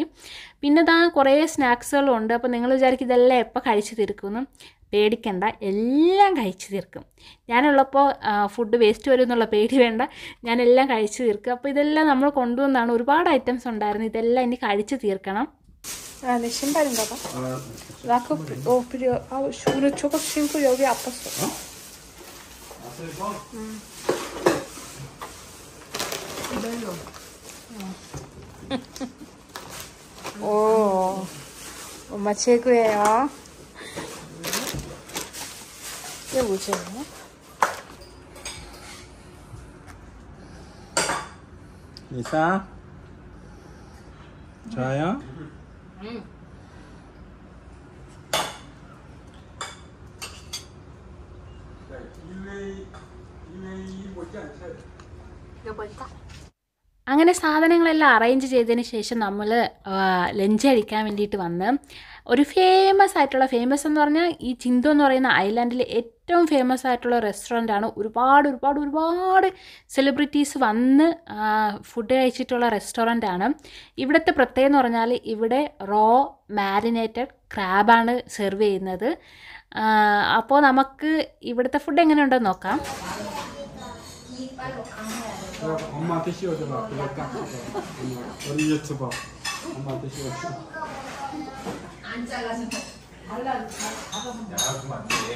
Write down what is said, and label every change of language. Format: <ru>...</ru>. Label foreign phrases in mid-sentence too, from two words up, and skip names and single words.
<ml>പിന്നെ കുറേ സ്നാക്സുകളും ഉണ്ട്. അപ്പോൾ നിങ്ങൾ വിചാരിക്കും ഇതെല്ലാം എപ്പോൾ കഴിച്ച് തീർക്കുമെന്ന്. പേടിക്കണ്ട, എല്ലാം കഴിച്ച് തീർക്കും. ഞാനുള്ളപ്പോൾ</ml> <en>food waste</en> <ml>വരും എന്നുള്ള പേടി വേണ്ട, ഞാനെല്ലാം കഴിച്ച് തീർക്കും. അപ്പോൾ ഇതെല്ലാം നമ്മൾ കൊണ്ടുവന്നാണ്. ഒരുപാട് ഐറ്റംസ് ഉണ്ടായിരുന്നു, ഇതെല്ലാം ഇനി കഴിച്ച് തീർക്കണം.</ml> <ko>내 신발인가 봐. 라크 우리 저거 신고 여기 아팠어. 오, 엄마 최고예요. 이게 뭐지? 리사? 좋아요?</ko> <ml>അങ്ങനെ സാധനങ്ങളെല്ലാം അറേഞ്ച് ചെയ്തതിന് ശേഷം നമ്മൾ ലഞ്ച് കഴിക്കാൻ വേണ്ടിയിട്ട് വന്ന് ഒരു ഫേമസ് എന്ന് പറഞ്ഞാൽ ഈ ചിന്തോ എന്ന് പറയുന്ന ഐലാൻഡിലെ ഏറ്റവും ഫേമസ് ആയിട്ടുള്ള റെസ്റ്റോറൻ്റാണ്. ഒരുപാട് സെലിബ്രിറ്റീസ് വന്ന് ഫുഡ് കഴിച്ചിട്ടുള്ള റെസ്റ്റോറൻ്റാണ്. ഇവിടുത്തെ പ്രത്യേകത എന്ന് പറഞ്ഞാൽ ഇവിടെ</ml> <en>raw marinated</en> <ml>ക്രാബാണ് സെർവ് ചെയ്യുന്നത്. അപ്പോൾ നമുക്ക് ഇവിടുത്തെ ഫുഡ് എങ്ങനെയുണ്ടെന്ന് നോക്കാം.</ml> <ko>엄마한테 씌워줘봐. 그거 딱 줘봐. 우리 유튜버 엄마한테 씌워줘. 안 잘라서 잘라주면 안 돼.</ko>